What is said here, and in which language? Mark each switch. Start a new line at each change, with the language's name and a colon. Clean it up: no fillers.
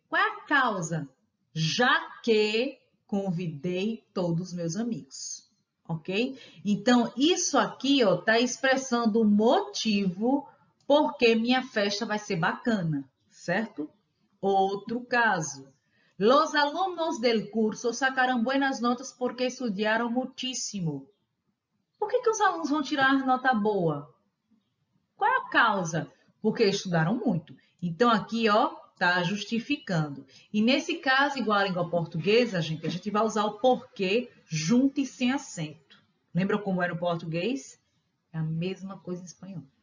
Portuguese: Qual é a causa? Já que convidei todos os meus amigos. Ok? Então, isso aqui está expressando o motivo por que minha festa vai ser bacana, certo? Outro caso.
Spanish: Los alumnos del curso sacaram buenas notas porque estudiaram muchísimo.
Portuguese: Por que os alunos vão tirar nota boa? Qual é a causa? Porque estudaram muito. Então, aqui, ó, tá justificando. E nesse caso, igual à língua portuguesa, gente, a gente vai usar o porquê junto e sem acento. Lembra como era o português? É a mesma coisa em espanhol.